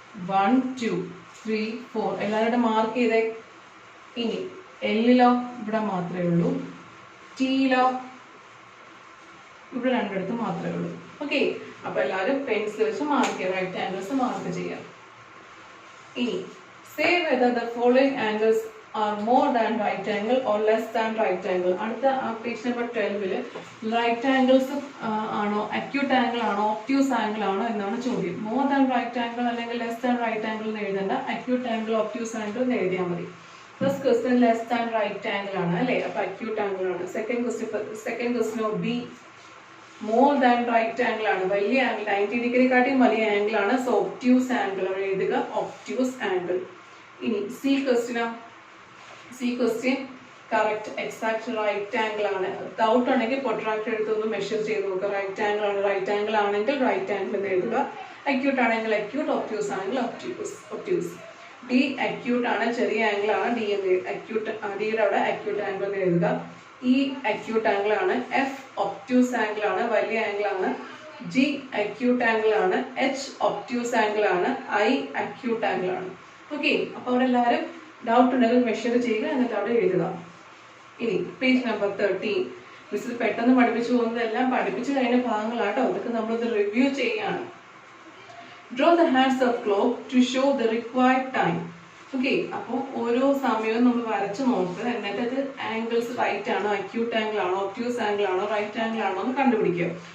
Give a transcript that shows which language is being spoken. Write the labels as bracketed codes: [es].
[ml] 1 2 3 4. എല്ലാവരുടെ മാർക്ക് ചെയ്തേ. ഇനി എല്ലിലോ? ഇവിടെ മാത്രമേ ഉള്ളൂ. ടിയിലോ? ഇവിടെ രണ്ടിടത്ത് മാത്രമേ ഉള്ളൂ. ഓക്കെ. അപ്പൊ എല്ലാവരും പെൻസിൽ വെച്ച് മാർക്ക് ചെയ്യുക. റൈറ്റ് ആംഗിൾസ് മാർക്ക് ചെയ്യാം. [en] ഇനി say whether the following angles are more than right angle or less than right angle. [ml] അടുത്ത പേജ് നമ്പർ 12ല് റൈറ്റ് ആംഗിൾസ് ആണോ അക്യൂട്ട് ആംഗിൾ ആണോ ഒബ്റ്റ്യൂസ് ആംഗിൾ ആണോ എന്നാണ് ചോദ്യം. മോർ ദാൻ റൈറ്റ് ആംഗിൾ അല്ലെങ്കിൽ ലെസ് ദാൻ റൈറ്റ് ആംഗിൾ എന്ന് എഴുതണ്ട. Acute angle obtuse angle എന്ന് എഴുതിയാൽ മതി. First question less than right angle ആണ് അല്ലേ? അപ്പൊ അക്യൂട്ട് ആംഗിൾ ആണ്. Second ക്വസ്റ്റ്യനോ be more than right angle ആണ്. വലിയ ആംഗിൾ 90 ഡിഗ്രിക്കാട്ടിയും വലിയ ആംഗിൾ ആണ്. സോ ഒബ്റ്റ്യൂസ് ആംഗിൾ ആണ് എഴുതുക. Obtuse angle. ഇനി C question correct exact right angle ആണ്. ഡൗട്ട് ആണെങ്കിൽ പ്രൊട്രാക്ടർ എടുത്തൊന്ന് മെഷർ ചെയ്ത് നോക്കുക. റൈറ്റ് ആംഗിൾ ആണ്. റൈറ്റ് ആംഗിൾ ആണെങ്കിൽ റൈറ്റ് ആംഗിൾ എന്ന് എഴുതുക. അക്യൂട്ട് ആണെങ്കിൽ അക്യൂട്ട്, ഒബ്റ്റ്യൂസ് ആണെങ്കിൽ ഒബ്റ്റ്യൂസ്. ഡി അക്യൂട്ട് ആണ്, ചെറിയ ആംഗിൾ ആണ്. ഡി എന്ന് അക്യൂട്ട്, ഡിയുടെ അവിടെ അക്യൂട്ട് ആംഗിൾ എന്ന് എഴുതുക. ഇ അക്യൂട്ട് ആംഗിൾ ആണ്. എഫ് ഒബ്റ്റ്യൂസ് ആംഗിൾ ആണ്, വലിയ ആംഗിൾ ആണ്. G acute angle ആണ്, H obtuse angle ആണ്, I acute angle ആണ്. ഓക്കെ, അപ്പൊ അവിടെ എല്ലാവരും ഡൗട്ട് ഉണ്ടെങ്കിൽ മെഷർ ചെയ്യുക, എന്നിട്ട് അവിടെ എഴുതുക. ഇനി പേജ് നമ്പർ 13. മിസ് പെട്ടെന്ന് പഠിപ്പിച്ചു പോകുന്നതെല്ലാം പഠിപ്പിച്ചു കഴിഞ്ഞ ഭാഗങ്ങളാട്ടോ, ഇതൊക്കെ നമ്മളത് റിവ്യൂ ചെയ്യാണ്. [en] Draw the hands of clock to show the required time. [ml] Okay, അപ്പോൾ ഓരോ സമയവും നമ്മൾ വരച്ചു നോക്കുക, എന്നിട്ട് അത് ആംഗിൾസ് റൈറ്റ് ആണോ, അക്യൂട്ട് ആംഗിൾ ആണോ, ഒബ്റ്റ്യൂസ് ആംഗിൾ ആണോ, റൈറ്റ് ആംഗിൾ ആണോ എന്ന് കണ്ടുപിടിക്കുക.